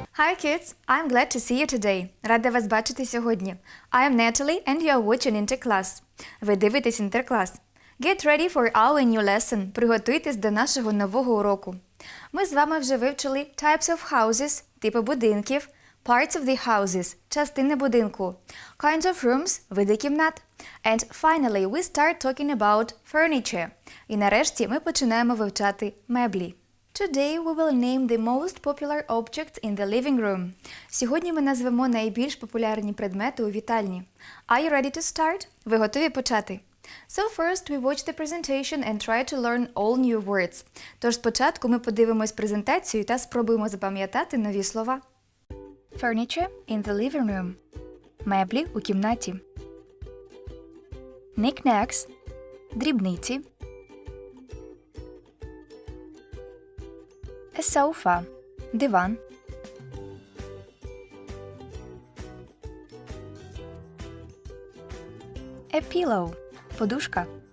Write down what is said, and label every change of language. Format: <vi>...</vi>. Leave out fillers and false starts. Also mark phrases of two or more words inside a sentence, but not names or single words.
<en>Hi kids! I'm glad to see you today.</en> <uk>Рада вас бачити сьогодні.</uk> <en>I am Natalie and you are watching Інтерклас.</en> <uk>Ви дивитесь Інтерклас.</uk> <en>Get ready for our new lesson.</en> <uk>Приготуйтесь до нашого нового уроку. Ми з вами вже вивчили</uk> <en>types of houses,</en> <uk>типи будинків,</uk> <en>parts of the houses,</en> <uk>частини будинку,</uk> <en>kinds of rooms,</en> <uk>види кімнат.</uk> <en>And finally we start talking about furniture.</en> <uk>І нарешті ми починаємо вивчати меблі.</uk> <en>Today we will name the most popular objects in the living room.</en> <uk>Сьогодні ми назвемо найбільш популярні предмети у вітальні.</uk> <en>Are you ready to start?</en> <uk>Ви готові почати?</uk> <en>So first we watch the presentation and try to learn all new words.</en> <uk>Тож спочатку ми подивимось презентацію та спробуємо запам'ятати нові слова.</uk> <en>Furniture in the living room.</en> <uk>Меблі у кімнаті.</uk> <en>Knick-knacks.</en> <uk>Дрібниці.</uk> <en>A sofa.</en> <uk>Диван.</uk> <en>A pillow. Подушка.</en>